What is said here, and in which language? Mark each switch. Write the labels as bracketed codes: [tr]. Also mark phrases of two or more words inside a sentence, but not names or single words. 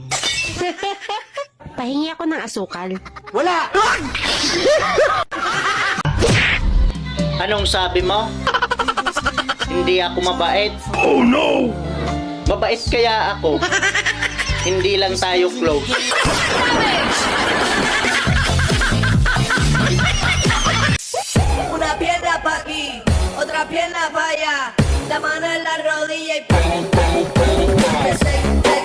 [tl] Pahingi ako ng asukal. Wala! Anong sabi mo? Hindi ako mabait? [en] Oh no! [tl] Mabait kaya ako. Hindi lang tayo close. [es] Una pierna pa' aquí, otra pierna pa' allá. La mano en la rodilla y pum, pum, pum, pum.